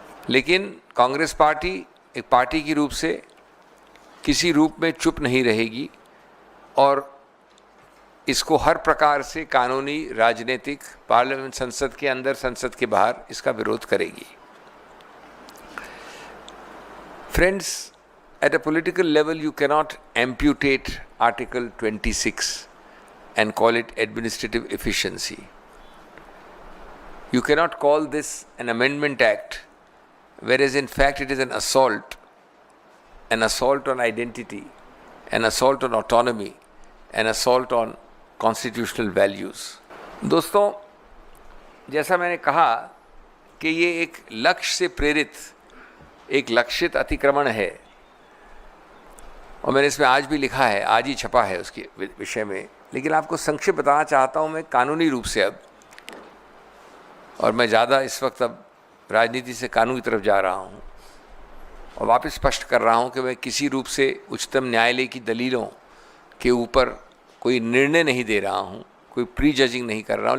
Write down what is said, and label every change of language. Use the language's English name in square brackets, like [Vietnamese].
[Hindi] लेकिन कांग्रेस पार्टी एक पार्टी की रूप से किसी रूप में चुप नहीं रहेगी और इसको हर प्रकार से कानूनी, राजनीतिक, पार्लियामेंट, संसद के अंदर, संसद के बाहर इसका विरोध करेगी। [English] Friends, at a political level you cannot amputate Article 26 and call it administrative efficiency. You cannot call this an amendment act, whereas in fact it is an assault on identity, an assault on autonomy, an assault on constitutional values. [Hindi] दोस्तों, जैसा मैंने कहा कि ये एक लक्ष्य से प्रेरित, एक लक्षित अतिक्रमण है, और मैंने इसमें आज भी लिखा है, आज ही छपा है उसके विषय में। लेकिन आपको संक्षिप्त बताना चाहता हूँ मैं कानूनी रूप से अब, और मैं ज़्यादा इस वक्त अब राजनीति से कानून की तरफ जा रहा हूँ और वापस स्पष्ट कर रहा हूँ कि मैं किसी रूप से उच्चतम न्यायालय की दलीलों के ऊपर कोई निर्णय नहीं दे रहा हूँ, कोई प्री जजिंग नहीं कर रहा हूँ।